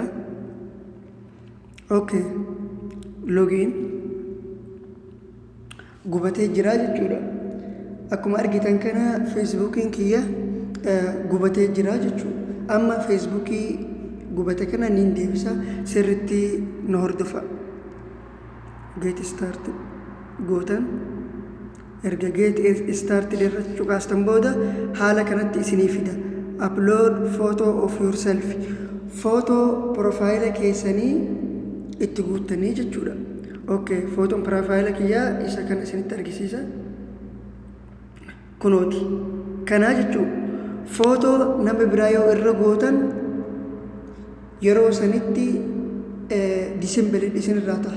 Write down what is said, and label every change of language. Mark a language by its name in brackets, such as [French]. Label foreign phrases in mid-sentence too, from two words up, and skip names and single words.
[Oromo] Okay, login gubatee jira jechuudha. Akkuma argitan kana Facebookin kiyya gubatee jira jechuudha. Amma Facebookii gubate kana niin deebisa, sirritti na hordofa. [English] Get started gootan. [Oromo] Erga [English] get started [Oromo] irra cuqaastan booda haala kanatti isinii fida. [English] Upload photo of yourself. Photo profile [Oromo] keessanii itti guuttanii jechuudha. Okay, [English] photo profile [Oromo] kiyyaa isa kana isinitti argisiisa. Kunooti. Kanaa jechuudha. Photo nama biraa yoo irra gootan yeroo sanitti disembelii isinirraa ta'a.